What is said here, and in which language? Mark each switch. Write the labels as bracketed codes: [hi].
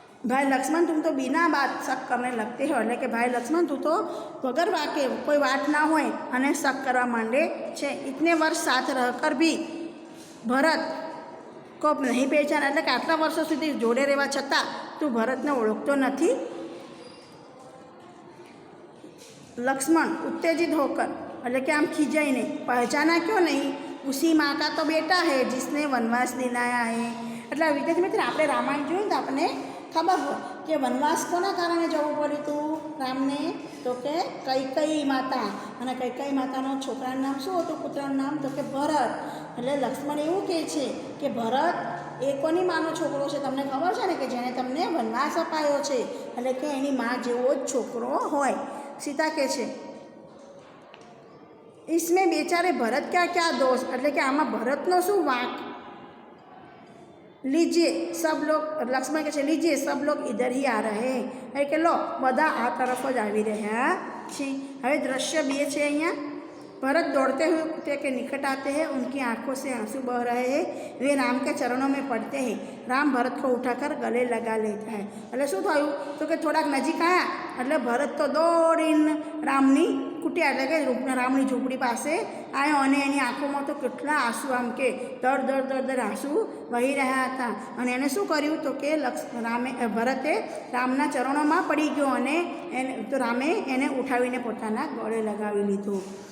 [hi] भाई लक्ष्मण तुम तो बिना बात शक करने लगते हो, [gu] એટલે કે ભાઈ લક્ષ્મણ તું તો વગર વાકે કોઈ વાત ના હોય અને શક કરવા માંડે છે। [hi] इतने वर्ष साथ रहकर भी ભરત को नहीं पहचान, [gu] એટલે કે આટલા વર્ષો સુધી જોડે રહેવા છતાં તું ભરતને ઓળખતો નથી। [hi] लक्ष्मण उत्तेजित होकर, [gu] એટલે કે આમ ખીજાઈને, [hi] पहचाना क्यों नहीं, उसी माँ का तो बेटा है जिसने वनवास दिलाया है। [gu] એટલે વિદ્યાર્થી મિત્ર આપણે રામાયણ જોયું તો આપણને ખબર હોય કે વનવાસ કોના કારણે જવું પડ્યું હતું રામને, તો કે કૈકેયી માતા, અને કૈકેયી માતાનો છોકરાનું નામ શું હતું, પુત્રનું નામ, તો કે ભરત। એટલે લક્ષ્મણ એવું કહે છે કે ભરત એ કોની માનો છોકરો છે, તમને ખબર છે ને કે જેણે તમને વનવાસ અપાયો છે, એટલે કે એની મા જેવો જ છોકરો હોય। सीता કહે છે [hi] इसमें बेचारे भरत क्या क्या दोष, [gu] એટલે કે આમાં ભરતનો શું વાંક। [hi] लीजिए सब लोग, लक्ष्मण [gu] કહે છે [hi] लीजिए सब लोग इधर ही आ रहे हैं, [gu] એટલે કે લો બધા આ તરફ જ આવી રહ્યા છે। હવે દ્રશ્ય 2 છે અહીંયા। [hi] भरत दौड़ते हुए कुत्ते के निकट आते हैं, उनकी आंखों से आंसू बह रहे हैं, वे राम के चरणों में पड़ते हैं। राम भरत को उठाकर गले लगा लेता है। [gu] એટલે શું થયું તો કે થોડાક નજીક આવ્યા એટલે ભરત તો દોડીને રામની કુટિયા એટલે કે રામની ઝૂંપડી પાસે આવ્યો અને એની આંખોમાં તો કેટલા આંસુ આમ કે દર આંસુ વહી રહ્યા હતા। અને એને શું કર્યું તો કે ભરતે રામના ચરણોમાં પડી ગયો અને તો રામે એને ઉઠાવીને પોતાના ગળે લગાવી લીધો।